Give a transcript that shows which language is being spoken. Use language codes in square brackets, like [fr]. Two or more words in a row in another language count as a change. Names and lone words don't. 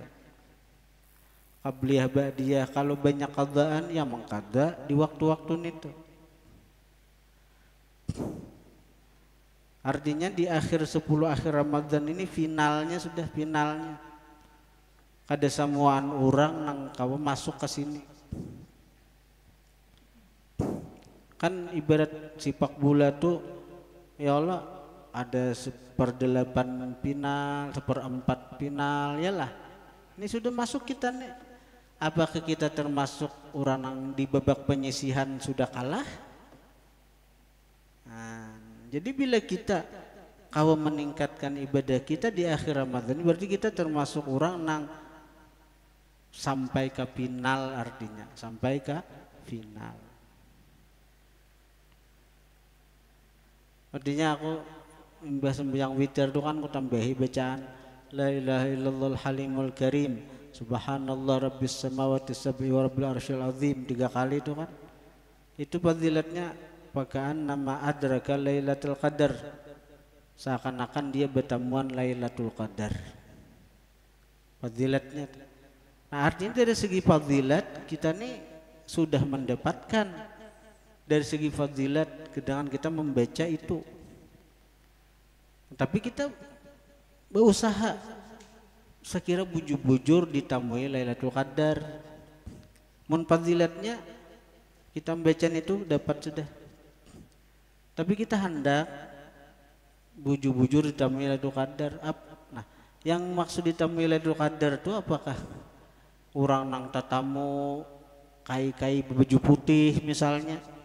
[ar] قبلية بعدية, [id] kalau banyak qadaan ya mengqada di waktu-waktu itu. Artinya di akhir 10 akhir Ramadan ini finalnya sudah finalnya. [bjn] Kada samuan orang nang kawa masuk ke sini. [id] Kan ibarat sepak bola tuh ya Allah ada 1/8 final, 1/4 final, yalah. Ini sudah masuk kita nih. Apakah kita termasuk orang yang di babak penyisihan sudah kalah? Nah, jadi bila kita kawa meningkatkan ibadah kita di akhir Ramadan, berarti kita termasuk orang nang sampai ke final, artinya sampai ke final. Artinya aku mbah sembahyang witir itu kan aku tambahi bacaan [ar] لا إله إلا الله الحليم الكريم سبحان الله رب السماوات السبع ورب العرش العظيم [id] 3 kali itu kan. Itu fadilatnya pakaan nama [ar] أدرك ليلة القدر, [id] seakan-akan dia bertemuan lailatul qadar. Fadilatnya. Nah, artinya dari segi fadilat kita nih sudah mendapatkan. Dari segi fadilat dengan kita membaca itu. Tapi kita berusaha sekira bujur-bujur ditambahi lailatul qadar. [bjn] Mun fadilatnya kita membaca itu dapat sudah. [id] Tapi kita hendak bujur-bujur ditambahi lailatul qadar. Nah, yang maksud ditambahi lailatul qadar itu apakah orang nang tatamu kai-kai baju putih misalnya?